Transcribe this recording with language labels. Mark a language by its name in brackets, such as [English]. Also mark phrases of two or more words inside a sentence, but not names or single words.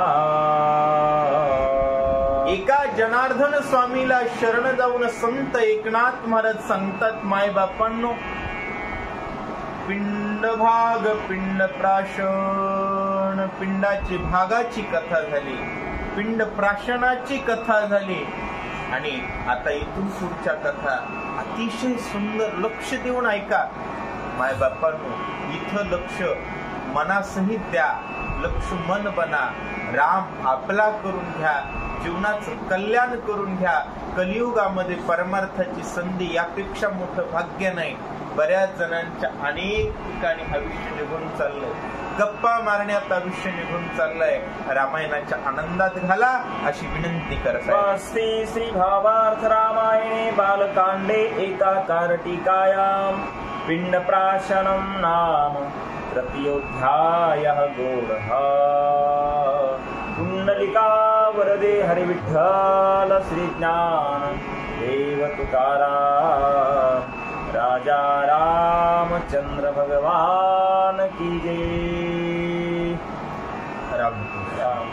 [Marathi] एका जनार्दन स्वामीला शरण जाऊन संत एकनाथ महाराज सांगतात, माय बापांनो, पिंड भाग पिंड प्राशन, पिंडाची भागाची कथा झाली, पिंड प्राशनाची कथा झाली. आणि आता इथून पुढच्या कथा अतिशय सुंदर. लक्ष देऊन ऐका माय बापांनो. इथं लक्ष मनासहित द्या. लक्ष मन बना. राम आपला करून घ्या. जीवनाचं कल्याण करून घ्या. कलियुगामध्ये परमार्थाची संधी यापेक्षा मोठं भाग्य नाही. बऱ्याच जणांच्या अनेक ठिकाणी आयुष्य निघून चाललंय. गप्पा मारण्यात आयुष्य निघून चाललंय. रामायणाच्या आनंदात घाला अशी विनंती करतात. [Sanskrit] श्री भावार्थ रामायणे बालकांडे एका कारटिकायां पिंड प्राशनं नाम तृतीयोऽध्यायः. [Marathi] गौरः कुंडलिका वरदे हरिविठ्ठल श्री ज्ञान देव तुकाराम राजा रामचंद्र भगवान की जय. राम